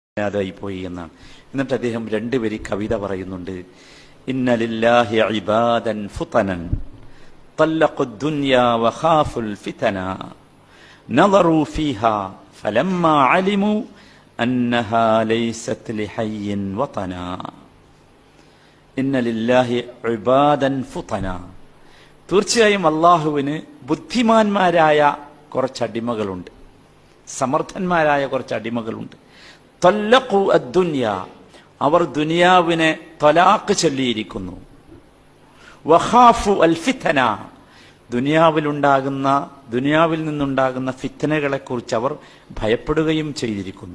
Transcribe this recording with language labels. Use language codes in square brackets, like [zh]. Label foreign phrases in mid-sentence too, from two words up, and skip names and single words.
[ml] അതായി പോയി എന്നാണ്. എന്നിട്ട് അദ്ദേഹം രണ്ടുപേരി കവിത പറയുന്നുണ്ട്. [ar] إن لله عبادا فطنا طلقوا الدنيا وخافوا الفتنا نظروا فيها فلما علموا أنها ليست لحي وطنا إن لله عبادا فطنا. [ml] തീർച്ചയായും അള്ളാഹുവിന് ബുദ്ധിമാന്മാരായ കുറച്ച് അടിമകളുണ്ട്, സമർത്ഥന്മാരായ കുറച്ച് അടിമകളുണ്ട്. [ar] طلقوا الدنيا, [ml] അവർ ദുനിയാവിനെ തലാഖ് ചൊല്ലിയിരിക്കുന്നു. [ar] وخافوا الفتنة, [ml] ദുനിയാവിൽ നിന്നുണ്ടാകുന്ന ഫിത്തനകളെ കുറിച്ച് അവർ ഭയപ്പെടുകയും ചെയ്തിരിക്കുന്നു.